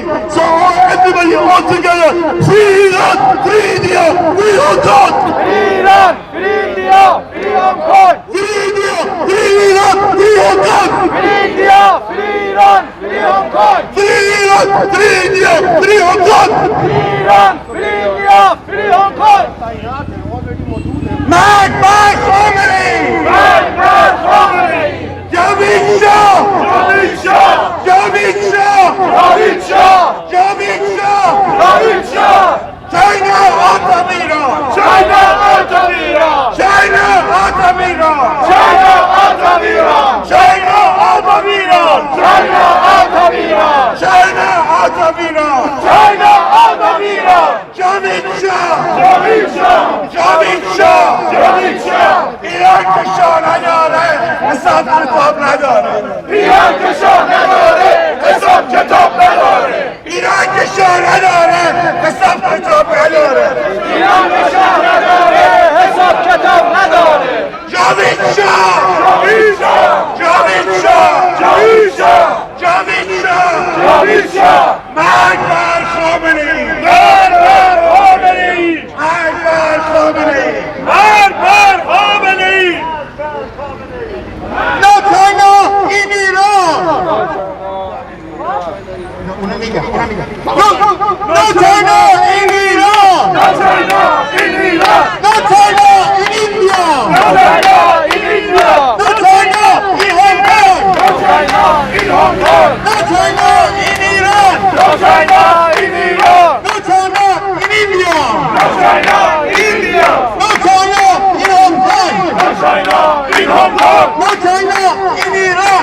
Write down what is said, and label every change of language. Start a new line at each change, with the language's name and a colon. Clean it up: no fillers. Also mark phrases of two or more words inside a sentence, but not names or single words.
English: So everybody all together, free Iran! Free India! Free Hong Kong! Free Iran! Free India! Free Hong Kong! Free India! Free Iran! Free Hong Kong! Free India! Free Iran! Free Hong Kong! Free Iran! Free India! Free Hong Kong! Free Iran! Free India! Free Hong Kong! Mad Khomeini! Mad Khomeini!
Persian: جاوید شاه جاوید شاه جاوید شاه! جاوید شاه جاوید شاه جاوید شاه!
English: China out of Iran! China out of Iran! China out of Iran! China out of Iran! China out of Iran! China out of Iran! China out of Iran! China out of Iran!
Persian: جاوید شاه جاوید شاه جاوید شاه! جاوید شاه! ایران که شاه نداره حساب کتاب نداره ایران که شاه نداره حساب کتاب نداره ایران که شاه نداره حساب کتاب نداره ایران که شاه نداره حساب کتاب نداره جاوید شاه جاوید شاه جاوید شاه جاوید شاه جاوید شاه جاوید شاه مرگ بر خامنه‌ای مرگ بر خامنه‌ای مرگ بر خامنه‌ای مرگ بر خامنه‌ای
English: No China in Iran! No China in Iran! No China in Iran! No China in India! No China in India! No China in Hong Kong! No China in Hong Kong! No China in Iran! No China in Iran! No China in India! No China in India! No China in Hong Kong! No China in Hong Kong! No China in Iran!